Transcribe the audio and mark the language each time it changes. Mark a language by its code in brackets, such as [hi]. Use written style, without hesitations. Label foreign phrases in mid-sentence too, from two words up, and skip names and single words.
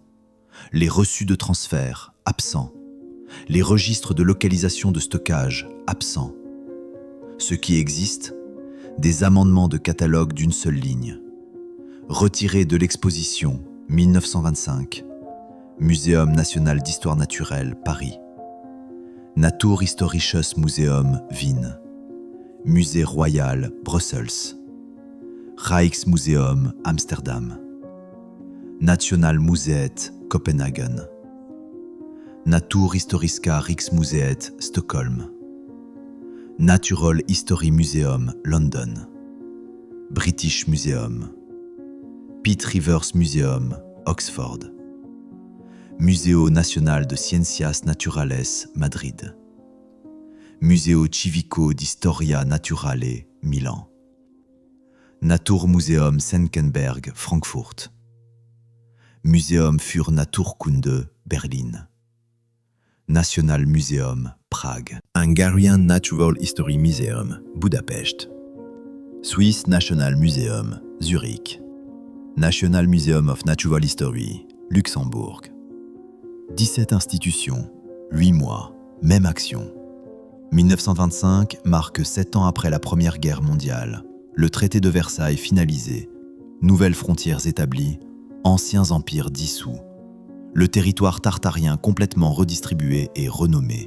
[fr] Les reçus de transfert, absents. Les registres de localisation de stockage, absents. Ce qui existe, des amendements de catalogue d'une seule ligne. Retirés de l'exposition, 1925. Muséum national d'histoire naturelle, Paris. Natuurhistorisches Museum, Wien. Musée royal, Brussels. Rijksmuseum, Amsterdam. Nationalmuseet, Copenhagen. Naturhistoriska Riksmuseet, Stockholm. Natural History Museum, London. British Museum. Pitt Rivers Museum, Oxford. Museo Nacional de Ciencias Naturales, Madrid. Museo Civico di Storia Naturale, Milan. Naturmuseum Senckenberg, Frankfurt. Museum für Naturkunde, Berlin. National Museum, Prague. Hungarian Natural History Museum, Budapest. Swiss National Museum, Zurich. National Museum of Natural History, Luxembourg. 17 institutions, 8 mois, même action. 1925 marque 7 ans après la Première Guerre mondiale. Le traité de Versailles finalisé. Nouvelles frontières établies. Anciens empires dissous. Le territoire tartarien complètement redistribué et renommé.